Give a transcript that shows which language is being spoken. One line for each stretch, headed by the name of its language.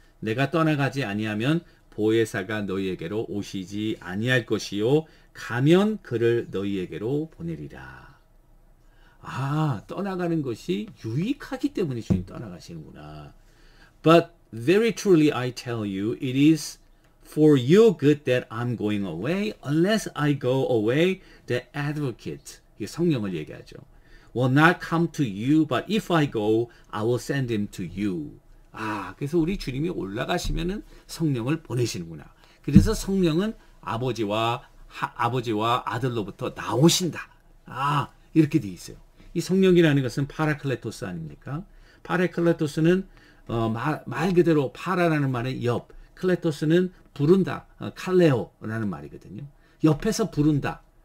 Korean: 내가 떠나가지 아니하면 보혜사가 너희에게로 오시지 아니할 것이요 가면 그를 너희에게로 보내리라. 떠나가는 것이 유익하기 때문에 주님 떠나가시는구나.
English: But very truly I tell you, it is for your good that I'm going away. Unless I go away, the advocate,
Korean: 이게 성령을 얘기하죠.
English: will not come to you, but if I go, I will send him to you.
Korean: 그래서 우리 주님이 올라가시면은 성령을 보내시는구나. 그래서 성령은 아버지와 아들로부터 나오신다. 이렇게 돼 있어요. 이 성령이라는 것은 파라클레토스 아닙니까? 파라클레토스는 말 그대로 파라라는 말의 옆, 클레토스는 부른다, 칼레오라는 말이거든요. 옆에서 부른다.